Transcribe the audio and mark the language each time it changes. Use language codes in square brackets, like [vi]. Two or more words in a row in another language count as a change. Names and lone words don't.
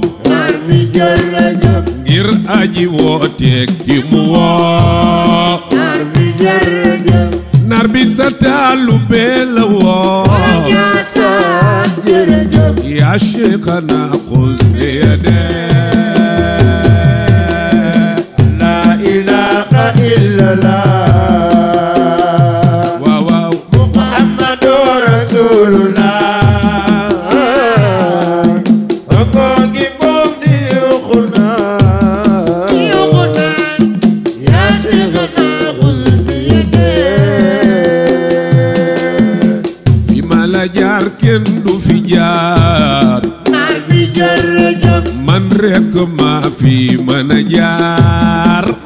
[wo] Naar bi jërëjëf. Ngir aji woote ki mu woo. Naar bi jërëjëf. Naar bi sa taalube la woo. Borom Njaasaan jërëjëf. [ar] يا شيخنا خذ بيدي. لا إله إلا الله. [wo] Waaw, waaw. [ar] محمد رسول الله. [wo] Rongo ngi bokk di yuuxu naan. [ar] يا شيخنا خذ بيدي. [wo] Fi ma la jaar kenn du fi jaar. Naar bi jërëjëf. Man rek maa fi mën a jaar.